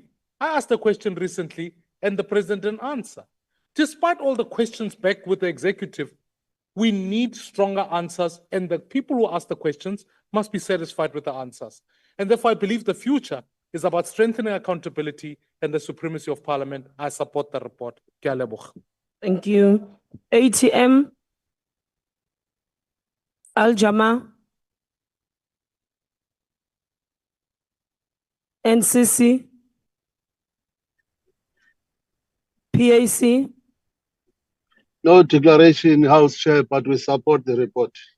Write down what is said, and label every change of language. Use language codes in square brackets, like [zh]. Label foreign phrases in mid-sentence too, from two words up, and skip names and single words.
[en] I asked a question recently and the President didn't answer. Despite all the questions back with the executive, we need stronger answers, and the people who ask the questions must be satisfied with the answers. And therefore, I believe the future is about strengthening accountability and the supremacy of Parliament. I support the report. [tn] Ke a leboga. [en] Thank you. ATM? Al-Jama? NCC? PAC? No declaration, House Chair, but we support the report.